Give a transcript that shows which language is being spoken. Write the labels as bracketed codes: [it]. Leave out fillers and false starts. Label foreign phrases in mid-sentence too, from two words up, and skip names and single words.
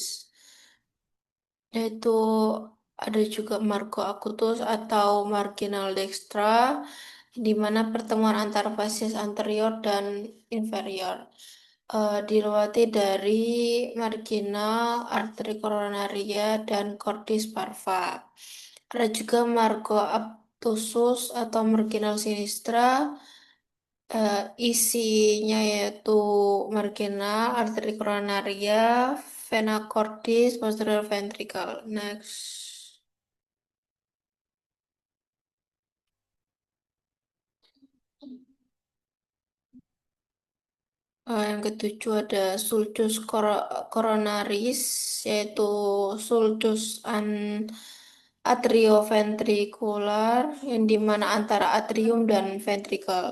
[id] Yaitu ada juga [la] margo acutus [id] atau marginal dextra, di mana pertemuan antara fasies anterior dan inferior dilewati dari marginal arteri coronaria dan [la] cordis parva. [id] Ada juga [la] margo obtusus [id] atau marginal sinistra, isinya yaitu marginal arteri coronaria, [la] vena cordis, [en] posterior ventricle. [id] Next. Yang ketujuh ada [la] sulcus coronaris, [id] yaitu [la] sulcus atrioventricular, [id] yang dimana antara atrium dan ventricle.